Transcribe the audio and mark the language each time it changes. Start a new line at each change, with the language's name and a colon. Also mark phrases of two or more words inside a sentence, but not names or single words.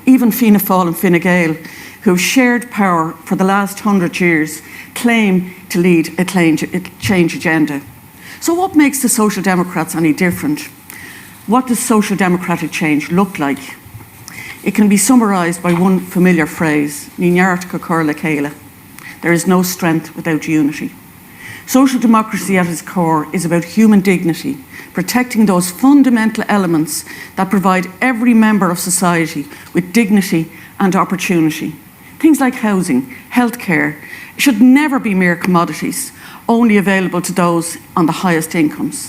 English: Even Fianna Fáil and Fine Gael, who've shared power for the last 100 years, claim to lead a change agenda. So what makes the Social Democrats any different? What does social democratic change look like? It can be summarised by one familiar phrase,
Irish: Ní neart go cur le chéile.
English: There is no strength without unity. Social democracy at its core is about human dignity, protecting those fundamental elements that provide every member of society with dignity and opportunity. Things like housing, healthcare should never be mere commodities, only available to those on the highest incomes.